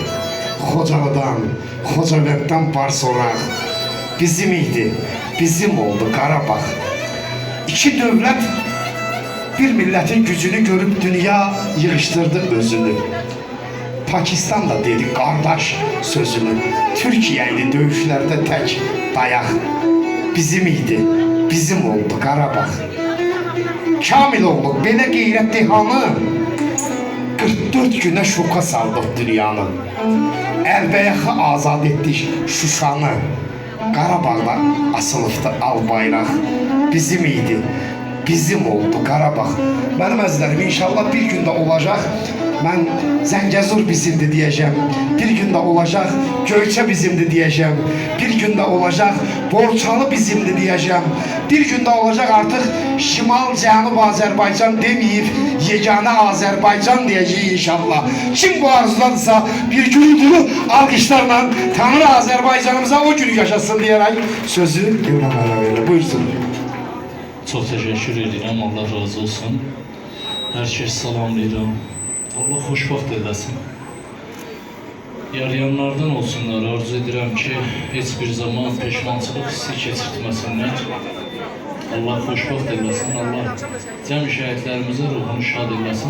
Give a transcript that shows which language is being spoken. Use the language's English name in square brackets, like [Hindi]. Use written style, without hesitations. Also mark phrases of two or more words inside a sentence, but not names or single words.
[Azerbaijani] Xocalıdan, Xocavənddən Barsoraq bizim idi, bizim oldu Qarabağ. İki dövlət bir milletin gücünü görüp dünya yığıştırdı özünü. Pakistan da dedi qardaş sözünü. [Turkish] Türkiye ile dövüşlerde tek dayak [Azerbaijani] bizim idi, bizim oldu Qarabağ. Kamil olduk belə qeyrət dehanı 44 güne şoka saldık dünyanı. Əlbəyaxı azad etdik Şuşanı. Qarabağda asılıbdı al bayraq bizim idi, bizim oldu Qarabağ. Mənim əzizlərim, inşallah bir gündə olacaq. Mən Zəngəzur bizimdir diyeceğim. Bir gündə olacaq Göyçə bizimdir diyeceğim. Bir gündə olacaq Borçalı bizimdir diyeceğim. Bir gündə olacaq artıq Şimal Cənub Azərbaycan demeyip yeganə Azərbaycan diyeceğiz inşallah. [Turkish] Kim bu arzularsa bir gürültülü alkışlarla Tanrı Azərbaycanımıza o günü yaşasın diyerek sözü Evren Ağabey'le buyursun. Çok teşekkür ederim. Allah razı olsun. [Azerbaijani] Herkes salamlayıram. Allah xoşbaxt eləsin. Yarayanlardan olsunlar. Arzu edirəm ki, heç bir zaman peşmançılıq hissi keçirtməsinlər. Allah xoşbaxt eləsin. Allah cəm şəhidlərimizə ruhunu şad eləsin.